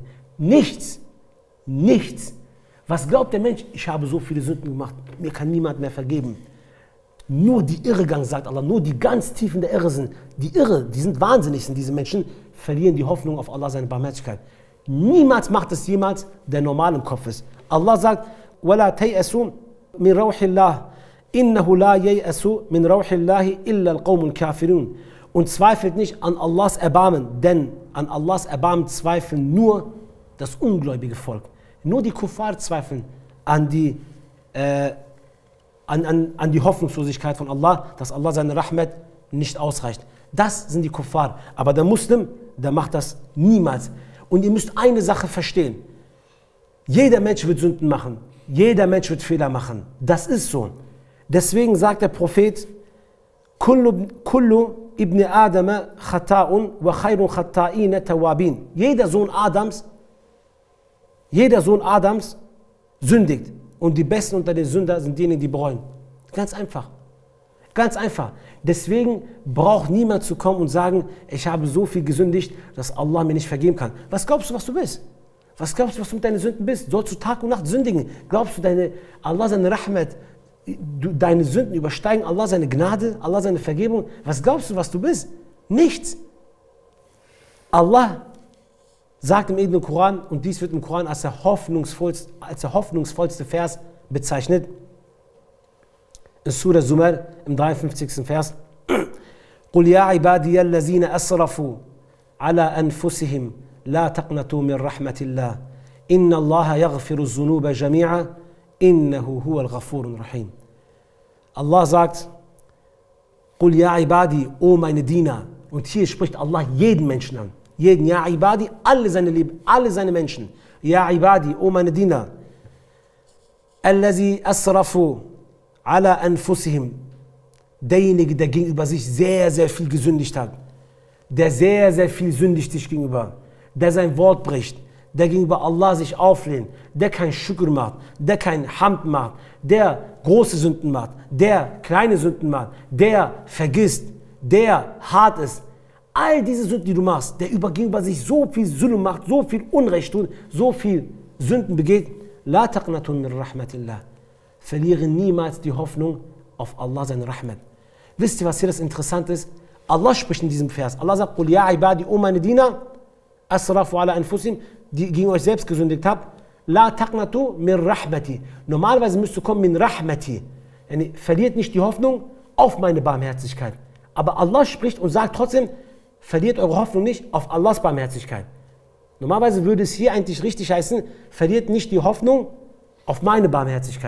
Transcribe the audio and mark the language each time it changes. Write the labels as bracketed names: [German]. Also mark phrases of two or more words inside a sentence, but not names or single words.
[German] Nichts. Nichts. Was glaubt der Mensch? Ich habe so viele Sünden gemacht, mir kann niemand mehr vergeben. Nur die Irrgang, sagt Allah, nur die ganz tiefen der Irre sind. Die Irre, die sind wahnsinnig, sind diese Menschen, verlieren die Hoffnung auf Allah, seine Barmherzigkeit. Niemals macht es jemals, der normal im Kopf ist. Allah sagt, [Arabic] وَلَا تَيْأَسُوا مِنْ رَوْحِ اللَّهِ إِنَّهُ لَا يَيْأَسُوا مِنْ رَوْحِ اللَّهِ إِلَّا الْقَوْمُ الْكَافِرُونَ. [German] Und zweifelt nicht an Allahs Erbarmen, denn an Allahs Erbarmen zweifeln nur das ungläubige Volk. Nur die Kuffar zweifeln an die Hoffnungslosigkeit von Allah, dass Allah seine Rahmat nicht ausreicht. Das sind die Kuffar. Aber der Muslim, der macht das niemals. Und ihr müsst eine Sache verstehen. Jeder Mensch wird Sünden machen. Jeder Mensch wird Fehler machen. Das ist so. Deswegen sagt der Prophet, [Arabic] كل ابن آدم خطاء وخير الخطائين التوابين. [German] Jeder Sohn Adams sündigt. Und die Besten unter den Sündern sind diejenigen, die bereuen. Ganz einfach. Ganz einfach. Deswegen braucht niemand zu kommen und sagen, ich habe so viel gesündigt, dass Allah mir nicht vergeben kann. Was glaubst du, was du bist? Was glaubst du, was du mit deinen Sünden bist? Sollst du Tag und Nacht sündigen? Glaubst du, Allah seine Rahmat, deine Sünden übersteigen Allah seine Gnade, Allah seine Vergebung? Was glaubst du, was du bist? Nichts. Allah sagt im edlen Koran, und dies wird im Koran als der hoffnungsvollste Vers bezeichnet, in Surah Zumar im 53. Vers, [Arabic] قُلْ يَا عِبَادِيَ الَّذِينَ أَسْرَفُوا عَلَى أَنفُسِهِمْ لَا تَقْنَطُوا مِنْ رَحْمَةِ اللَّهِ إِنَّ اللَّهَ يَغْفِرُ الذُّنُوبَ جَمِيعًا إِنَّهُ هُوَ الْغَفُورُ الرَّحِيمُ. [German] Allah sagt, قُلْ يَا عِبَادِي, O meine Diener, und hier spricht Allah jeden Menschen an. Jeden, [Arabic] يا عبادي, [German] alle seine Lieben, alle seine Menschen. [Arabic] يا عبادي, [German] O meine Diener. [Arabic] الذي أسرفوا على أنفسهم. [German] Derjenige, der gegenüber sich sehr, sehr viel gesündigt hat. Der sehr, sehr viel sündigt sich gegenüber. Der sein Wort bricht. Der gegenüber Allah sich auflehnt. Der kein Schukr macht. Der kein Hamd macht. Der große Sünden macht. Der kleine Sünden macht. Der vergisst. Der hart ist. All diese Sünden, die du machst, der gegenüber sich so viel Zulm macht, so viel Unrecht tut, so viel Sünden begeht, [Arabic] لا تقنطوا من رحمة الله. [German] Verliere niemals die Hoffnung auf Allah, seine Rahmat. Wisst ihr, was hier das Interessante ist? Allah spricht in diesem Vers. Allah sagt, [Arabic] قل يا عبادي, [German] o meine Diener, [Arabic] أسرفوا على أنفسهم, [German] die gegen euch selbst gesündigt habt, [Arabic] لا تقنطوا من رحمتي. [German] Normalerweise müsst du kommen [Arabic] من رحمتي. [German] Yani, verliert nicht die Hoffnung auf meine Barmherzigkeit. Aber Allah spricht und sagt trotzdem, verliert eure Hoffnung nicht auf Allahs Barmherzigkeit. Normalerweise würde es hier eigentlich richtig heißen, verliert nicht die Hoffnung auf meine Barmherzigkeit.